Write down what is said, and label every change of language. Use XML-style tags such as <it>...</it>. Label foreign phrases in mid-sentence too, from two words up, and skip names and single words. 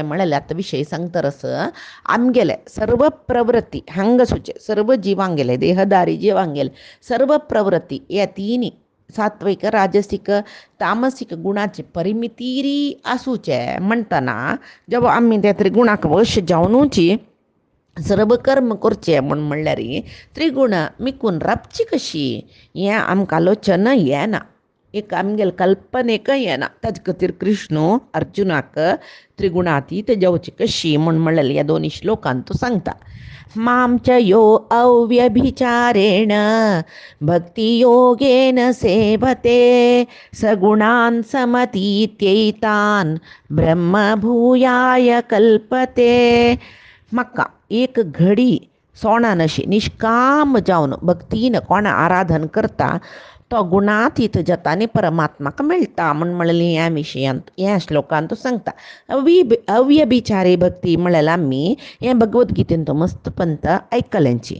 <kok>म्हळ्यार आतां विशय सांगतरस आमगेले सर्व प्रवृत्ती हांगा सुचे सर्व जिवांगेले देहदारी जिवांगेले सर्व प्रवृत्ती ह्या तिनी सात्विक राजसीक तामसीक गुणाची परिमितीरी आसूचे म्हणटना जेव्हा आमी त्या त्रिगुणाक वश जावनूची सर्व कर्म करचें म्हूण म्हणल्यार त्रिगुण मिकून राबची कशी हें आमकां आलोचन येना. एक आमगेले कल्पनेक येना. ताजे खातीर कृष्ण अर्जुनाक त्रिगुणातीत जावची कशी म्हूण म्हणलेलें ह्या दोनी श्लोकांत तो सांगता.</kok> <sa>मां च यो अव्यभिचारेण भक्तियोगेन सेवते सगुणान् समतीत्यैतान् ब्रह्मभूयाय कल्पते.</sa> <kok>म्हाका एक घडी सोणान अशी निष्काम जावन भक्तीन कोणा आराधन करता तो गुणातीत जाता आनी परमात्माक मेळटा म्हूण म्हणलेलें ह्या विशयांत ह्या श्लोकांत सांगता. अव्यभिचारी भक्ती म्हळ्यार आमी हें भगवद्गीतेंत तो मस्त पंत आयकल्यांची.</kok>